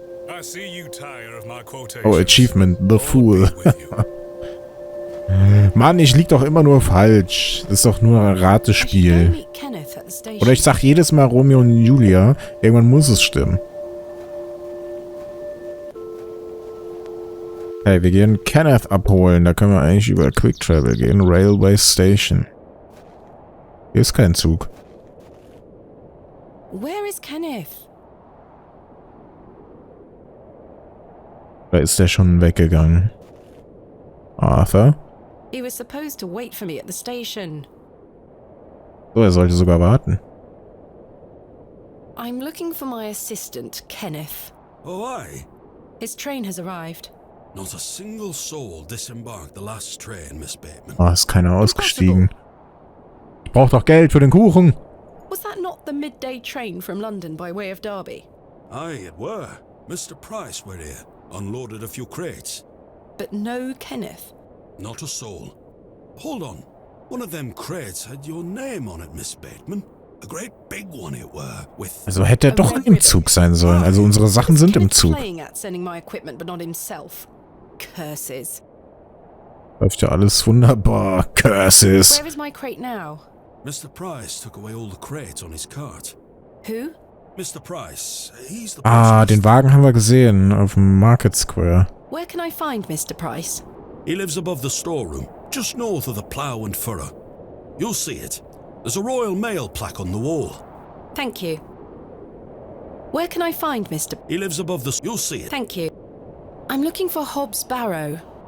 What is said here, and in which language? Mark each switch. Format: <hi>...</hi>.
<en>I see you tire of my quotations. Oh, Achievement, The Fool.</en> <de>Mann, ich lieg doch immer nur falsch. Das ist doch nur ein Ratespiel. Oder ich sag jedes Mal Romeo und Julia. Irgendwann muss es stimmen. Hey, wir gehen Kenneth abholen. Da können wir eigentlich über Quick Travel gehen. Railway Station. Hier ist kein Zug.</de> <en>Where is Kenneth?</en> <de>Da ist der schon weggegangen.</de> <en>Arthur? He was supposed to wait for me at the station.</en> <de>So, er sollte sogar warten.</de> <en>I'm looking for my assistant, Kenneth. Oh, aye? His train has arrived. Not a single soul disembarked the last train, Miss Bateman.</en> <de>Oh, ist keiner ausgestiegen. Ich brauch doch Geld für den Kuchen.</de> <en>Was that not the midday train from London by way of Derby? Aye, it were. Mr. Price were here, unloaded a few crates. But no Kenneth. Not a soul. Hold on. One of them crates had your name on it, Miss Bateman. A great big one it were, with...</en> <de>Also hätte er doch im Zug sein sollen. Also unsere Sachen sind im Zug.</de> <en>Playing at sending my equipment, but not himself. Curses.</en> <de>Läuft ja alles wunderbar.</de> <en>Curses. Where is my crate now? Mr. Price took away all the crates on his cart. Who? Mr. Price, he's the</en> <de>Ah, den Wagen haben wir gesehen auf dem Market Square.</de> <en>Where can I find Mr. Price? He lives above the storeroom, just north of the plough and furrow. You'll see it. There's a Royal Mail plaque on the wall. Thank you. Where can I find Mr. He lives above the... You'll see it. Thank you. I'm looking for Hobb's Barrow.</en>